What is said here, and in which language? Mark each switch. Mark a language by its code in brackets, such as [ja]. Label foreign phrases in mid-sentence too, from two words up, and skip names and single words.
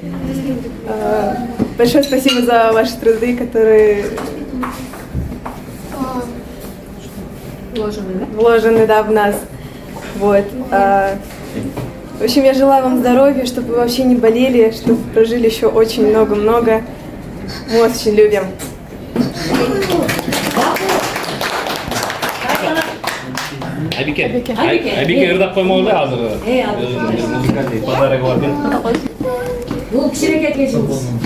[ru] Большое спасибо за ваши труды, которые вложены, да, в нас. Вот. В общем, я желаю вам здоровья, чтобы вы вообще не болели, чтобы прожили еще очень много-много. Мы вас очень любим. [ky] Айбике ырдап коймогула азыр. Музыкальный подарок бар экен. Бул кичинекей кечиңиз.